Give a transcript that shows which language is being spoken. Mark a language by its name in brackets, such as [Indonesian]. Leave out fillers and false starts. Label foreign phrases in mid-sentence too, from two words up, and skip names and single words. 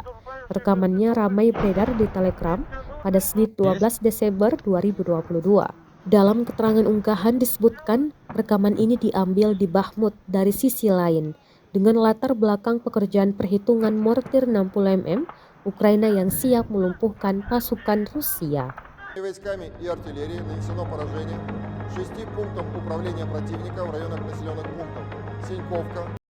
[Indonesian] Rekamannya ramai beredar di Telegram pada Senin 12 Desember 2022. Dalam keterangan unggahan disebutkan rekaman ini diambil di Bakhmut dari sisi lain dengan latar belakang pekerjaan perhitungan mortir 60 mm Ukraina yang siap melumpuhkan pasukan Rusia. [Russian] Войсками и артиллерией нанесено поражение 6 пунктам управления противника в районах населенных пунктов Синьковка,